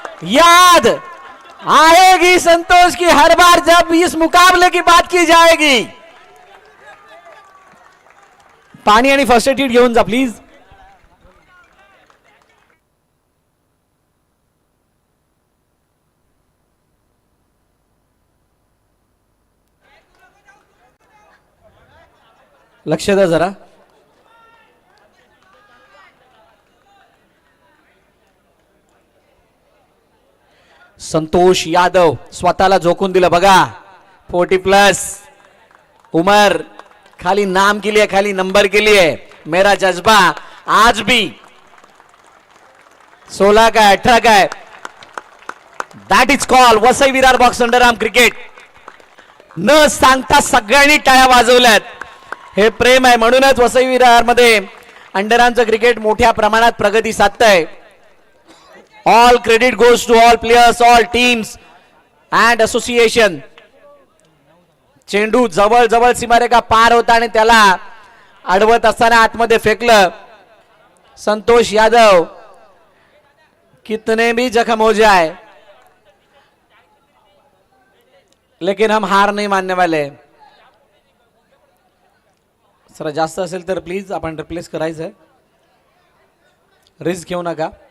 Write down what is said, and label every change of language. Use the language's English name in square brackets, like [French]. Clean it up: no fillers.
[Hindi] याद आएगी संतोष की हर बार जब इस मुकाबले की बात की जाएगी. [Marathi] पाणी आणि फर्स्ट एड किट घेऊन जा प्लीज. लक्ष द्या जरा. संतोष यादव स्वतःला झोकून दिलं बघा. [Hindi] 40+ उमर. खाली नाम के लिए, खाली नंबर के लिए. मेरा जज्बा आज भी 16 का 18 का है. [English] That is call Vasai Virar box underarm cricket. [Marathi] न सांगता सगळ्यांनी टाळ्या वाजवल्यात. हे प्रेम आहे. म्हणूनच वसई विरार मध्ये अंडरआर्मचं क्रिकेट मोठ्या प्रमाणात प्रगती साधतंय. [English] All credit goes to all players, all teams and association. [Marathi] चेंडू जवळ जवळ सीमारेखा पार होता आणि त्याला अडवत असताना आतमध्ये फेकलं. संतोष यादव. [Hindi] कितने भी जख्म हो जाए लेकिन हम हार नहीं मानने वाले. [Marathi] जरा जास्त असेल तर प्लीज आपण रिप्लेस करायचंय. रिस्क घेऊ नका.